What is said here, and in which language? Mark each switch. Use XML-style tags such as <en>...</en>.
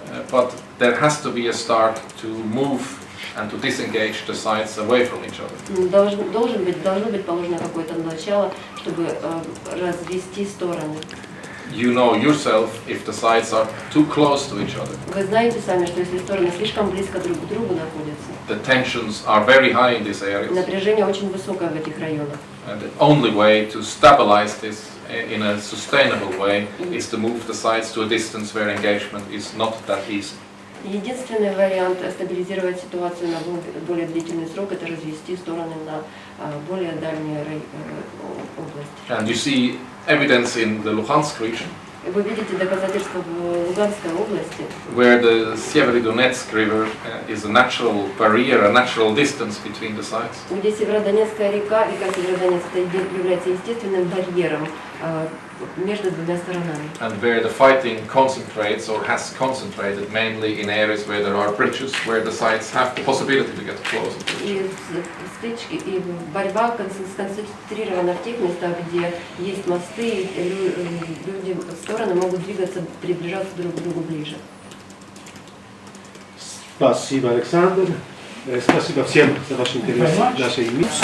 <en>but there has to be a start to move and to disengage the sides away from each other.</en> <ru>должно быть положено какое-то начало, чтобы развести стороны.</ru> <en>You know yourself if the sides are too close to each other.</en> <ru>Вы знаете сами, что если стороны слишком близко друг к другу находятся,</ru> <en>The tensions are very high in these areas.</en> <ru>напряжение очень высокое в этих районах.</ru> <en>And the only way to stabilize this in a sustainable way is to move the sides to a distance where engagement is not that easy.</en> <ru>Единственный вариант стабилизировать ситуацию на более длительный срок – это развести стороны на более дальние области.</ru> <en>And you see evidence in the Lugansk region,</en> <ru>Вы видите доказательства в Луганской области,</ru> <en>where the Severodonetsk River is a natural barrier, a natural distance between the sides.</en> <ru>где Северодонецкая река Северодонецк является естественным барьером между двумя сторонами.</ru> <en>And where the fighting concentrates or has concentrated mainly in areas where there are bridges, where the sides have the possibility to get closer to each other.</en> <ru>И стычки, и борьба сконцентрирована в тех местах, где есть мосты, и люди, стороны могут двигаться, приближаться друг к другу ближе. Спасибо, Александр. Спасибо всем за ваш интерес в нашей миссии.</ru>